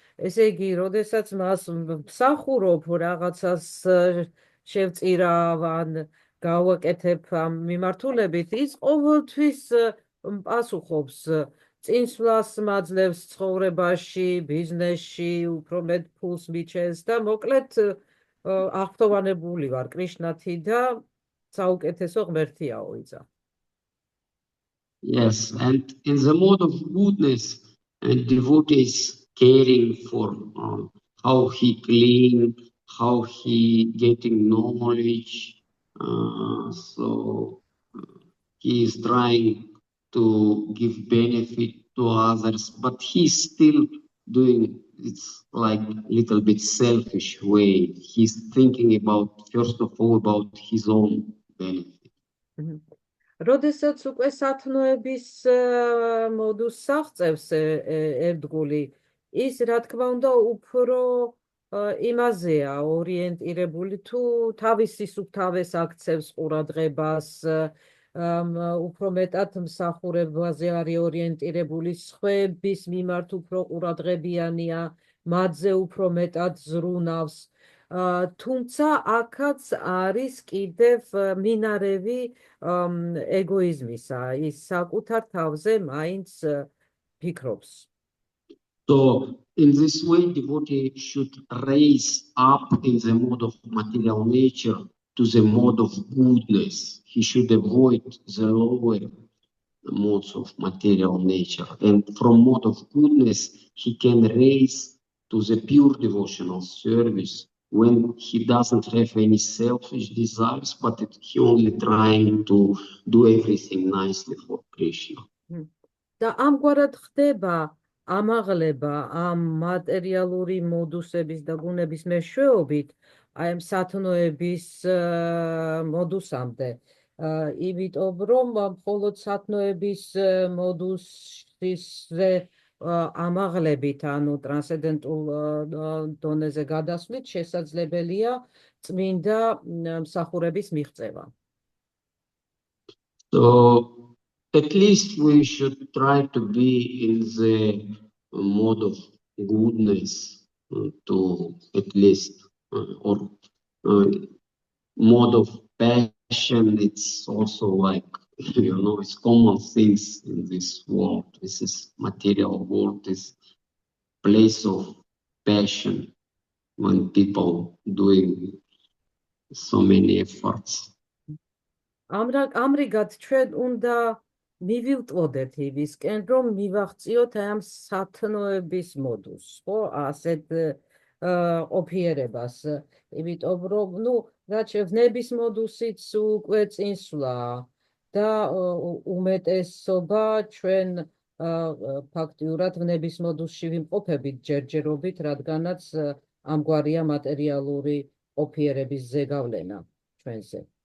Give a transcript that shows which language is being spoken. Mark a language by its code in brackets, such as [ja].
[ka] ესე იგი, როდესაც მას მსახურობ რაღაცას შევწირავ ან გავაკეთებ ამ მიმართულებით, ის ყოველთვის პასუხობს წინსვლას მაძლევს ცხოვრებაში, ბიზნესში, უფრო მეტ ფულს მიჩენს და მოკლედ აღფრთოვანებული ვარ კრიშნათი და საუკეთესო ღმერთიაო ისა. [en] Yes, and in the mode of goodness, and devotees caring for how he clean, how he getting knowledge. So he is trying to give benefit to others, but he's still doing it's like a little bit selfish way. He's thinking about, first of all, about his own benefit. [ka] როდესაც უკვე სათნოების მოდუსს აღწევს ერთგული, ის რა თქმა უნდა უფრო იმაზეა ორიენტირებული თუ თავის სისუფთავეს აქცევს ყურადღებას, უფრო მეტად მსახურებაზე არის ორიენტირებული, სხვების მიმართ უფრო ყურადღებიანია, მათზე უფრო მეტად ზრუნავს. თუმცა აქაც არის კიდევ მინარევი ეგოიზმისა, ის საკუთარ თავზე მაინც ფიქრობს. [en] So in this way, devotee should raise up in the mode of material nature to the mode of goodness. He should avoid the lower modes of material nature. And from mode of goodness, he can raise to the pure devotional service when he doesn't have any selfish desires, but he only trying to do everything nicely for Krishna. [ka] და ამგვარად ხდება ამაღლება ამ მატერიალური მოდუსების და გუნების მეშვეობით აი ამ სათნოების მოდუსამდე. იმიტომ რომ მხოლოდ სათნოების მოდუსზე ამაღლებით, ანუ ტრანსცენდენტულ დონეზე გადასვლით შესაძლებელია წმინდა მსახურების მიღწევა. [en] So at least we should try to be in the mode of goodness to at least or mode of passion. It's also like it's common things in this world. This is material world, this place of passion when people doing so many efforts. [ka] ამრიგად ჩვენ უნდა მივილტვოდეთ იმისკენ, რომ მივაღწიოთ ამ სათნოების მოდულს, ხო, ასეთ ყოფიერებას, იმიტომ რომ, რაც ვნების მოდულსიც უკვე წინსვლა და უმეტესობა ჩვენ ფაქტიურად ვნების მოდულში ვიმყოფებით ჯერჯერობით, რადგანაც ამგვარია მატერიალური ყოფიერების ზეგავლენა ჩვენზე.